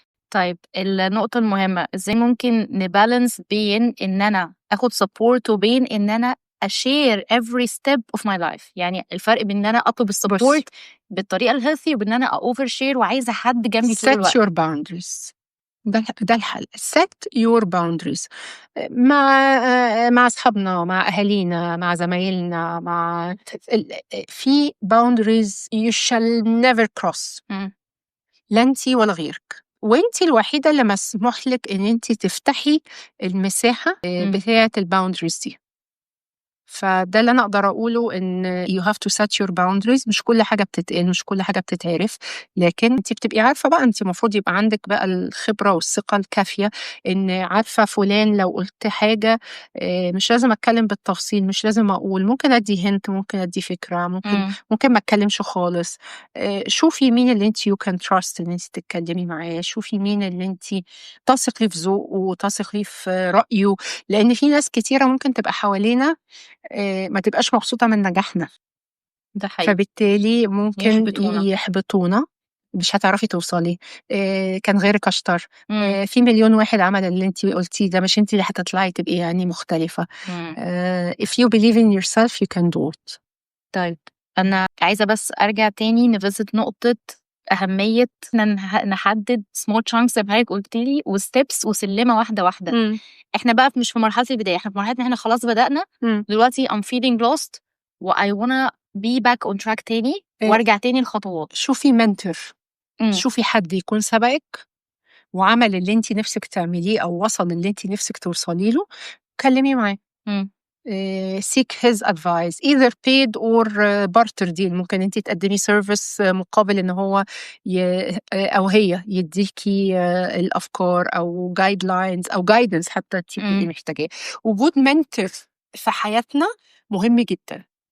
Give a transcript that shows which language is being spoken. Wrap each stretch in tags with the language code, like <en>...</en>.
<ar>طيب النقطة المهمة، ازاي ممكن نبالانس بين ان انا اخد سبورت وبين ان انا اشير</ar> <en>every step of my life؟</en> <ar>يعني الفرق بين ان انا اطلب السبورت بالطريقة الهيلثي وبين ان انا اوفر شير وعايزة حد جنبي طول الوقت.</ar> <en>set your boundaries. ده الحل. set your boundaries</en> <ar>مع أصحابنا، مع أهالينا، مع زمايلنا، في</ar> <en>boundaries you shall never cross.</en> <ar>لا انتي ولا غيرك، وانتي الوحيدة اللي مسموح لك ان انتي تفتحي المساحة بتاعة الباوندريز دي. فده اللي انا اقدر اقوله، ان</ar> <en>you have to set your boundaries.</en> <ar>مش كل حاجه بتتقال، مش كل حاجه بتتعرف، لكن انت بتبقي عارفه بقى، انت المفروض يبقى عندك بقى الخبره والثقه الكافيه، ان عارفه فلان لو قلت حاجه مش لازم اتكلم بالتفصيل، مش لازم اقول، ممكن ادي هنت، ممكن ادي فكره، ممكن ما اتكلمش خالص. شوفي مين اللي انت</ar> <en>you can trust</en> <ar>ان انت تتكلمي معاه، شوفي مين اللي انت تثقي في ذوقه وتثقي في رايه، لان في ناس كتيره ممكن تبقى حوالينا ما تبقاش مبسوطة من نجاحنا. ده حقيقي. فبالتالي ممكن يحبطونا، مش هتعرفي توصلي. كان غيرك أشطر. في مليون واحد عمل اللي انتي قلتيه ده، مش انتي اللي هتطلعي تبقي يعني مختلفة.</ar> <en>if you believe in yourself you can do it.</en> <ar>طيب أنا عايزة بس أرجع تاني نفيزت نقطة أهمية إن نحدد small chunks زي ما حضرتك قلت لي، وستبس وسلمة واحدة واحدة. احنا بقى مش في مرحلة البداية، احنا في مرحلة ان احنا خلاص بدأنا دلوقتي</ar> <en>I'm feeling lost</en> <ar>و</ar> <en>I wanna be back on track</en> <ar>تاني وارجع تاني الخطوات. شوفي منتور، شوفي حد يكون سبقك وعمل اللي انتي نفسك تعمليه او وصل اللي انتي نفسك توصلي له، كلمي معاه.</ar> <en>seek his advice either paid or barter deal.</en> <ar>ممكن انتي تقدمي سيرفيس مقابل ان هو او هي يديكي الافكار او جايد لاينز او جايدنس حتى تبقي محتاجاه. وجود منتور في حياتنا مهم جدا.</ar>